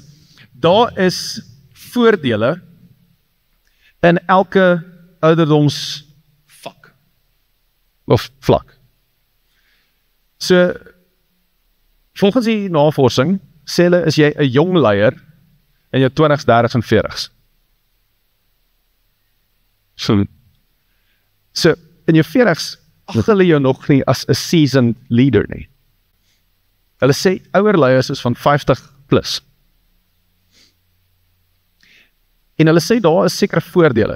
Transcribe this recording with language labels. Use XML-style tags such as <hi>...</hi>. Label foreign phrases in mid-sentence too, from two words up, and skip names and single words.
<af>Daar is voordele in elke ouderdomsvak of vlak. So, volgens die navorsing, sê hulle, is jy 'n jong leier, in jou 20s, 30s en 40s. So in jou 40s, ag hulle jou nog nie as 'n</af> <en>seasoned leader</en> <af>nie. Hulle sê ouer leiers is van 50 plus. En hulle sê daar is sekere voordele.</af>